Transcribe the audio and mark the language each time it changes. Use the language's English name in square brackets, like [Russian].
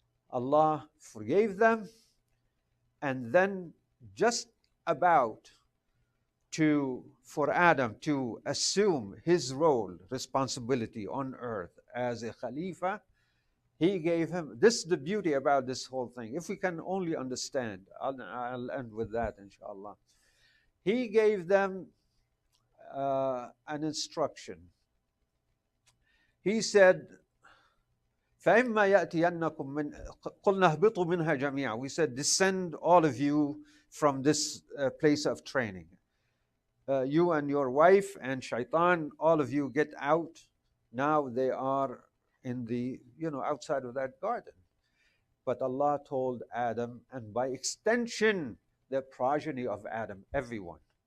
[English] Allah forgave them. And then just about for Adam to assume his role, responsibility on earth as a Khalifa, he gave him, this is the beauty about this whole thing. If we can only understand, I'll end with that, inshallah. He gave them an instruction. He said, [Arabic] فَإِمَّا يَأْتِيَنَّكُمْ مِنْ قُلْنَا اهْبِطُوا مِنْهَا جَمِيعًا. [English] We said, descend all of you from this place of training. You and your wife and shaitan, all of you get out. Now they are in the, outside of that garden. But Allah told Adam, and by extension, the progeny of Adam, everyone.